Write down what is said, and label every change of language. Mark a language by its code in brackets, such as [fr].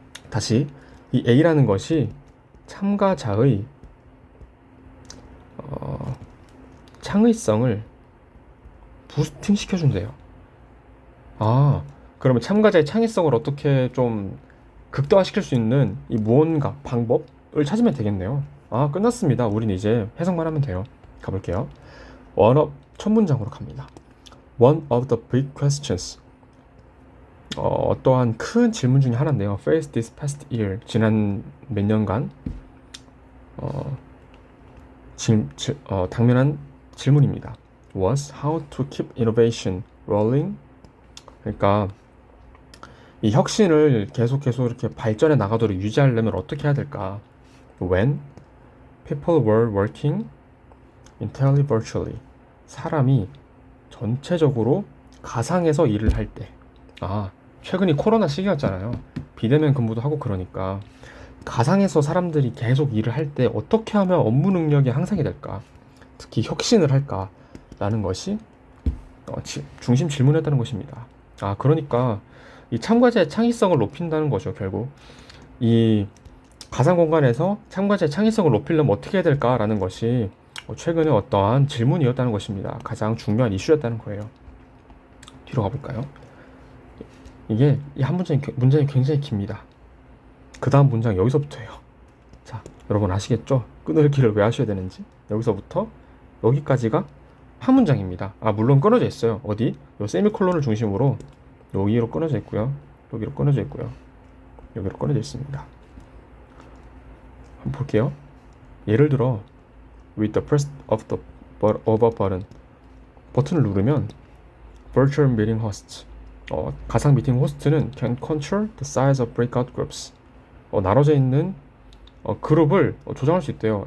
[ko] 다시 이 A라는 것이 참가자의 창의성을 부스팅 시켜준대요. 아, 그러면 참가자의 창의성을 어떻게 좀 극대화시킬 수 있는 이 무언가 방법을 찾으면 되겠네요. 아, 끝났습니다. 우린 이제 해석만 하면 돼요. 가볼게요. 첫 문장으로 갑니다. [en] One of the big questions. [ko] 어떠한 큰 질문 중에 하나인데요. [en] Faced this past year. [ko] 지난 몇 년간 당면한 질문입니다. [en] Was how to keep innovation rolling. [ko] 그러니까 이 혁신을 계속 이렇게 발전해 나가도록 유지하려면 어떻게 해야 될까? [en] When people were working entirely virtually. [ko] 사람이 전체적으로 가상에서 일을 할 때. 아, 최근이 코로나 시기였잖아요. 비대면 근무도 하고 그러니까 가상에서 사람들이 계속 일을 할 때 어떻게 하면 업무 능력이 향상이 될까? 특히 혁신을 할까? 라는 것이 중심 질문이었다는 것입니다. 아, 그러니까 이 참가자의 창의성을 높인다는 거죠. 결국 이 가상 공간에서 참가자의 창의성을 높이려면 어떻게 해야 될까라는 것이 최근에 어떠한 질문이었다는 것입니다. 가장 중요한 이슈였다는 거예요. 뒤로 가볼까요? 이게 이 한 문장이 굉장히 깁니다. 그 다음 문장 여기서부터예요. 자, 여러분 아시겠죠? 끊을기를 왜 하셔야 되는지. 여기서부터 여기까지가 한 문장입니다. 아, 물론 끊어져 있어요. 어디? 요 세미콜론을 중심으로 여기로 끊어져 있고요. 여기로 끊어져 있고요. 여기로 끊어져 있습니다. 한번 볼게요. 예를 들어 [en] with the press of a button. [ko] 버튼을 누르면 [en] virtual meeting host. [ko] 가상 미팅 호스트는 [en] can control the size of breakout groups. [ko] 나눠져 있는 그룹을 조정할 수 있대요.